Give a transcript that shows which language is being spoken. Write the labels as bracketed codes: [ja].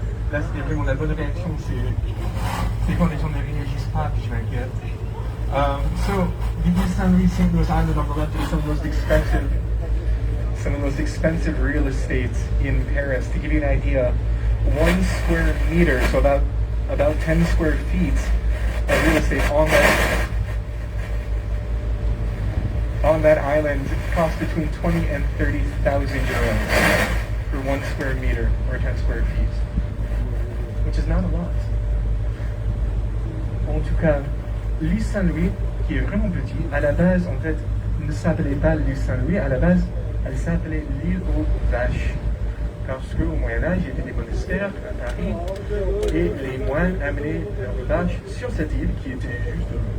[fr] Là, c'était vraiment la bonne réaction. C'est quand les gens ne réagissent pas que je m'inquiète. [en] So, the East Saint-Louis, St. Louis Island on the left is some of the most expensive real estate in Paris. To give you an idea, 1 square meter, so about 10 square feet of real estate on that island costs between 20 and 30,000 euros for 1 square meter or 10 square feet, which is not a lot. [fr] En tout cas, l'île Saint-Louis, qui est vraiment petit, à la base, en fait, ne s'appelait pas l'île Saint-Louis, à la base, elle s'appelait l'île aux Vaches. Parce qu'au Moyen-Âge, il y avait des monastères à Paris et les moines amenaient leurs vaches sur cette île qui était juste.